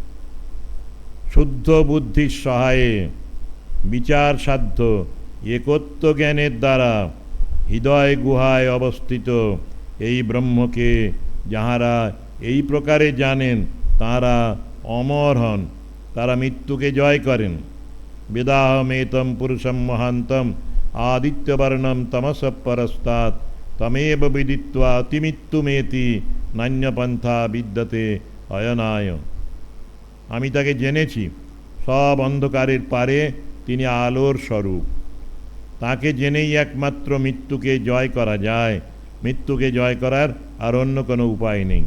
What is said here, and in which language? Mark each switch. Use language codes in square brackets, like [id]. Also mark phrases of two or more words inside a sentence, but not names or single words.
[bn] শুদ্ধ বুদ্ধির সহায়ে বিচার সাধ্য একত্ব জ্ঞানের দ্বারা হৃদয় গুহায় অবস্থিত এই ব্রহ্মকে যাহারা এই প্রকারে জানেন, তাঁরা অমর হন, তারা মৃত্যুকে জয় করেন। [sa] বেদাহমেতম পুরুষম মহান্তম আদিত্যবর্ণম তমস পরস্তাৎ তমেব বিদিত্বা অতিমৃত্যুমেতি নান্যপন্থা বিদ্যতে অয়নায়। [bn] আমি তাকে জেনেছি, সব অন্ধকারের পারে তিনি আলোর স্বরূপ। তাকে জেনেই একমাত্র মৃত্যুকে জয় করা যায়। মৃত্যুকে জয় করার আর অন্য কোনো উপায় নেই।